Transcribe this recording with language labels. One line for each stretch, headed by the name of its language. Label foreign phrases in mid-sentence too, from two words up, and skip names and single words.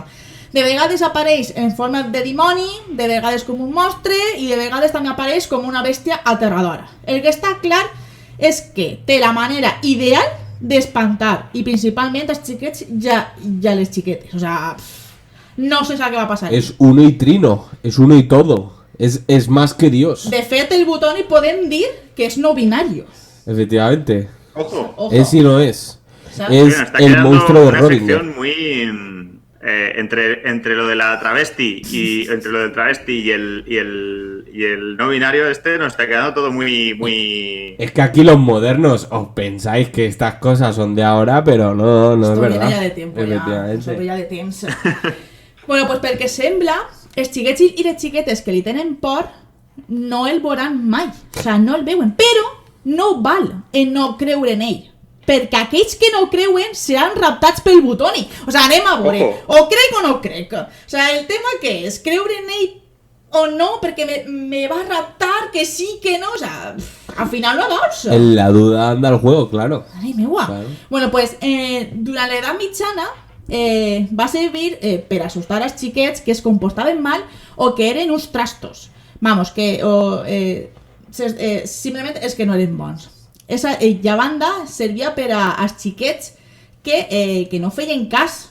Catalan: De vegades apareix en forma de dimoni, de vegades com un monstre i de vegades també apareix com una bèstia aterradora. El que està clar és que té la manera ideal d'espantar i principalment els xiquets i les xiquetes.
Spanish: O sea,
Catalan: no se sap què va passar.
Spanish: Es uno y trino. Es uno y todo. Es más que Dios.
Catalan: De fet, el Butoni podem dir que és
Spanish: no binario. Efectivamente. Ojo. Ojo. Es y no es. ¿Sabes? Es Mira, está el quedando monstruo de una Rodinger. sección muy entre lo de la travesti y entre lo del travesti y el no binario nos está quedando todo muy Es que aquí los modernos os pensáis que estas cosas son de ahora, pero no es Esto verdad. viene ya de tiempo, Efectivamente.
Catalan: Eso ve ya de temps.
Spanish: Bueno, pues
Catalan: pel que sembla, els xiquets i les xiquetes que li tenen por no el veuran mai.
Spanish: O sea,
Catalan: no el veuen. Però no val en no creure en ell. Perquè aquells que no creuen seran raptats pel Butoni.
Spanish: O sea,
Catalan: anem a veure.
Spanish: Ojo.
Catalan: O crec o no crec.
Spanish: O sea,
Catalan: el tema que és creure en ell o no, perquè me va raptar, que sí, que no.
Spanish: O sea,
Catalan: al final no veus.
Spanish: En la duda anda el juego, claro.
Catalan: Ai, meua.
Spanish: Claro. Bueno, pues,
Catalan: durant l'edat mitjana va servir per assustar als xiquets que es comportaven mal o que eren uns trastos. Vamos, que simplement és que no eren bons. I a banda servia per als xiquets que no feien cas.